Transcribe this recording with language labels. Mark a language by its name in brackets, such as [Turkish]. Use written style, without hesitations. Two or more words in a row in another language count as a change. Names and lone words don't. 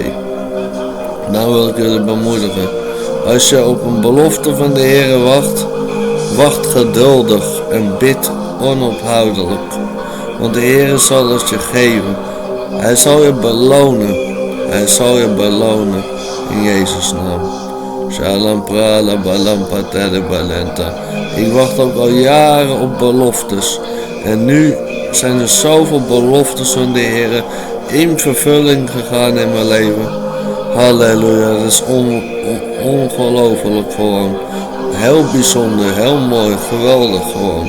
[Dutch] Nou wil ik jullie bemoedigen. Als je op een belofte van de Heer wacht, wacht geduldig en bid onophoudelijk. Want de Heer zal het je geven. Hij zal je belonen. Hij zal je belonen in Jezus' naam. Shalom prala balam patele balenta. Ik wacht ook al jaren op beloftes. En nu zijn er zoveel beloftes van de Heer in vervulling gegaan in mijn leven. Halleluja, dat is ongelooflijk gewoon. Heel bijzonder, heel mooi, geweldig gewoon.